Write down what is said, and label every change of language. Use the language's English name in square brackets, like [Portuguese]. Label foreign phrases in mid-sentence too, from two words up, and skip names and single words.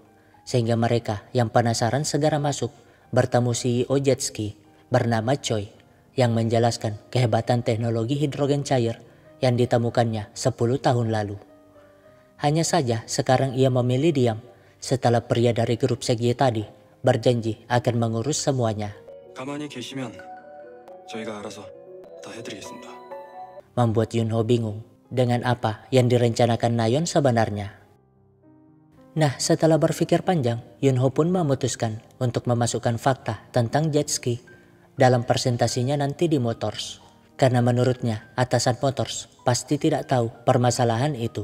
[Indonesian] Sehingga mereka yang penasaran segera masuk bertemu CEO Jetski bernama Choi yang menjelaskan kehebatan teknologi hidrogen cair yang ditemukannya 10 tahun lalu. Hanya saja sekarang ia memilih diam setelah pria dari grup Segye tadi berjanji akan mengurus semuanya. [Korean] 가만히 계시면 저희가 알아서 다 해드리겠습니다. [Indonesian] Membuat Yunho bingung dengan apa yang direncanakan Nayeon sebenarnya. Nah, setelah berpikir panjang, Yunho pun memutuskan untuk memasukkan fakta tentang Jetski dalam presentasinya nanti di Motors. Karena menurutnya atasan Motors pasti tidak tahu permasalahan itu.